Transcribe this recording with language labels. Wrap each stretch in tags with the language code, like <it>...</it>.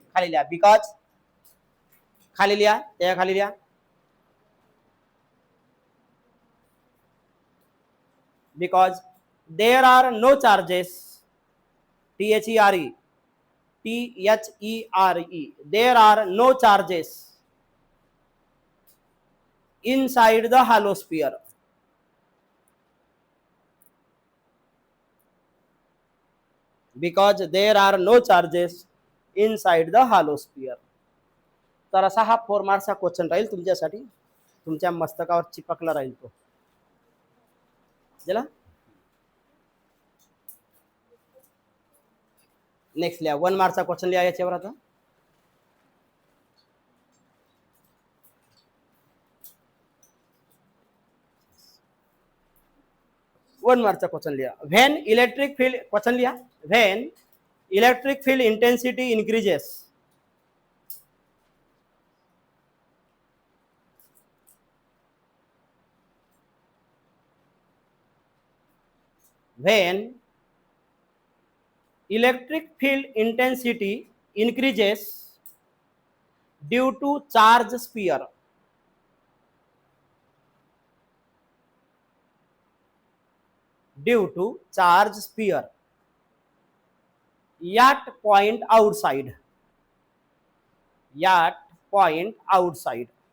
<mr>खाली लिहा,</mr> <en>because खाली लिहा,</en> <mr>त्या खाली लिहा,</mr> <en>because there are no charges, THERE, there are no charges inside the hollow sphere. Because there are no charges inside the hollow sphere.</en> <mr>तर असा हा 4 मार्क्सचा क्वेश्चन राहील तुमच्यासाठी, तुमच्या मस्तकावर चिपकला राहील तो. चला नेक्स्ट लिहा, 1 मार्क्सचा क्वेश्चन लिहा याच्यावर. आता 1 मार्क्सचा क्वेश्चन लिहा.</mr> <en>when electric field, question</en> <mr>लिहा,</mr> <en>When electric field intensity increases, when electric field intensity increases due to charge sphere, due to charge sphere at point outside, at point outside.</en>